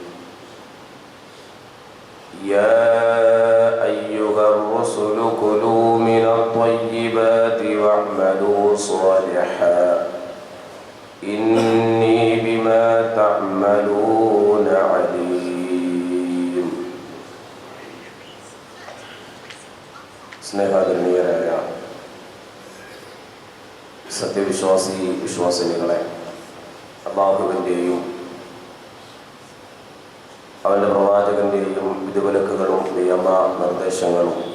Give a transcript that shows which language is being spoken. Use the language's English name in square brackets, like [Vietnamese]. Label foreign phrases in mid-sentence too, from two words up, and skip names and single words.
[Arabic] يا أيها الرسل كلوا من الطيبات واعملوا صالحا إني بما تعملون عليم. [Malayalam] സ്നേഹാദരണീയരായ വിശ്വാസിനികളെ, അല്ലാഹുവിൻ്റെയും അവൻ്റെ പ്രവാചകന്റെയും വിധിവിലക്കുകളും നിയമ നിർദ്ദേശങ്ങളും